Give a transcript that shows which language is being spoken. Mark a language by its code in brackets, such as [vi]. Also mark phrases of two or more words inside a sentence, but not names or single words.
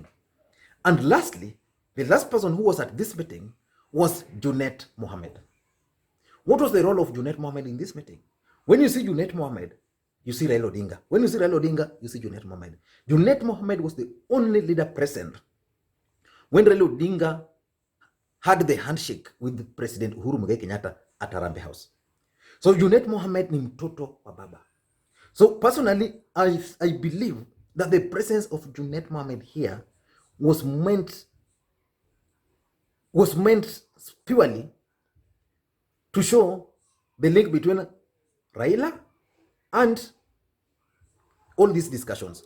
[en] And lastly, the last person who was at this meeting was Junet Mohammed. What was the role of Junet Mohammed in this meeting? When you see Junet Mohammed, you see Raila Odinga. When you see Raila Odinga, you see Junet Mohammed. Junet Mohammed was the only leader present when Raila Odinga had the handshake with President Uhuru Kenyatta at Harambee House. [sw] So Junet Mohammed ni mtoto wa baba. [en] So personally, I believe that the presence of Junet Mohammed here was meant purely to show the link between Raila and all these discussions.